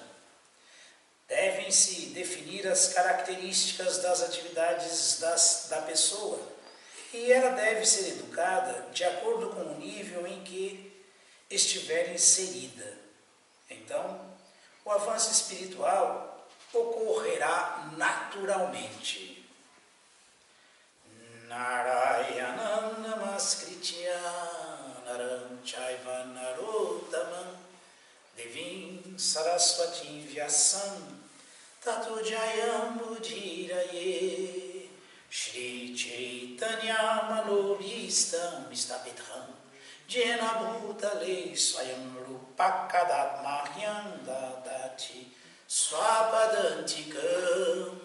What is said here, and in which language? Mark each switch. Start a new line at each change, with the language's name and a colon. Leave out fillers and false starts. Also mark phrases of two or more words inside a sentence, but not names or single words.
Portuguese: Devem-se definir as características das atividades da pessoa e ela deve ser educada de acordo com o nível em que estiver inserida. Então, o avanço espiritual ocorrerá naturalmente.
Sanskrit: Narayanam namaskritya naram chaiva narottamam devim saraswati vyasam tato jayam udhiraye Shri Chaitanya manobhistam istapitham jena bhutale swayam rupakadat mahyam dadati swapadantikam.